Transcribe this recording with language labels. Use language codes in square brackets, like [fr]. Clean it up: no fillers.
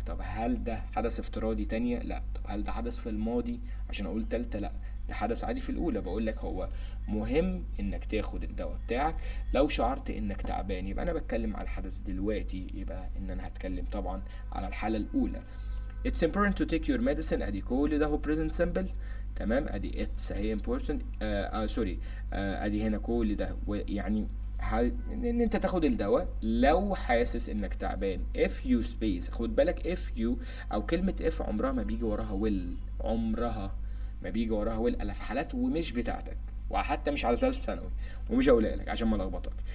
[ar] طب هل ده حدث افتراضي تانية؟ لا. طب هل ده حدث في الماضي عشان أقول تالتة؟ لا، ده حدث عادي في الأولى. بقول لك هو مهم إنك تاخد الدواء بتاعك لو شعرت إنك تعبان، يبقى أنا بتكلم على الحدث دلوقتي، يبقى إن أنا هتكلم طبعا على الحالة الأولى. [en] It's important to take your medicine [ar] ادي كل ده هو [en] present simple، تمام. [ar] ادي it's هي important سوري ادي هنا كل ده يعني ان انت تاخد الدواء لو حاسس انك تعبان. [en] if you space [ar] خد بالك if you او كلمة if عمرها ما بيجي وراها will، عمرها ما بيجي وراها will الا في حالات ومش بتاعتك، وحتى مش على ثالث ثانوي، ومش هقولها لك عشان ما لخبطك.